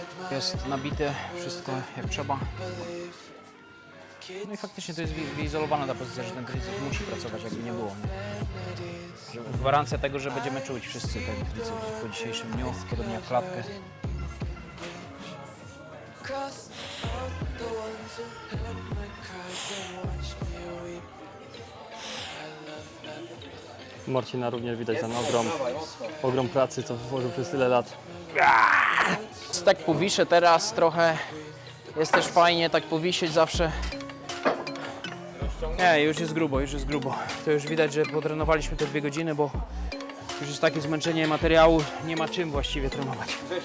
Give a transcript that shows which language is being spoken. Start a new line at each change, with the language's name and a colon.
Polish: Jest nabite wszystko jak trzeba. No i faktycznie to jest wyizolowana ta pozycja, że ten triceps musi pracować, jakby nie było. Nie? Gwarancja tego, że będziemy czuć wszyscy ten triceps po dzisiejszym dniu, podobnie jak klatkę.
English: Cross out the ones who heard my cries and watched me weep. I love everything.
Polish: Marcina również widać ten ogrom pracy, co włożył przez tyle lat. Tak powiszę teraz trochę, jest też fajnie tak powisieć zawsze. Nie, już jest grubo, już jest grubo. To już widać, że potrenowaliśmy te 2 godziny, bo już jest takie zmęczenie materiału, nie ma czym właściwie trenować.